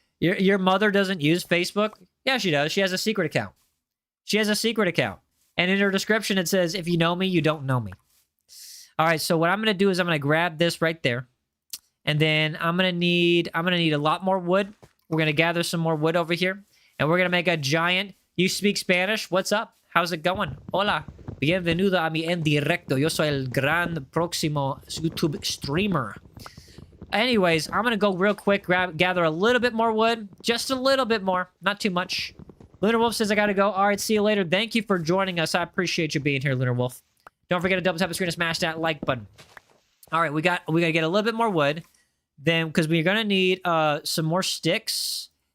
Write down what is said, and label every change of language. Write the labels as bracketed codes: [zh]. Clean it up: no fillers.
[en] Your mother doesn't use Facebook? Yeah, she does. She has a secret account. She has a secret account. And in her description, it says, if you know me, you don't know me. All right, so what I'm going to do is I'm going to grab this right there. And then I'm going to need a lot more wood. We're going to gather some more wood over here. And we're going to make a giant... You speak Spanish? What's up? How's it going? [es] Hola. Bienvenido a mi en directo. Yo soy el gran próximo YouTube streamer. [en] Anyways, I'm going to go real quick, gather a little bit more wood. Just a little bit more. Not too much. Lunar Wolf says I got to go. All right, see you later. Thank you for joining us. I appreciate you being here, Lunar Wolf. Don't forget to double tap the screen and smash that like button. All right, we got to get a little bit more wood. Then, because we're going to need some more sticks.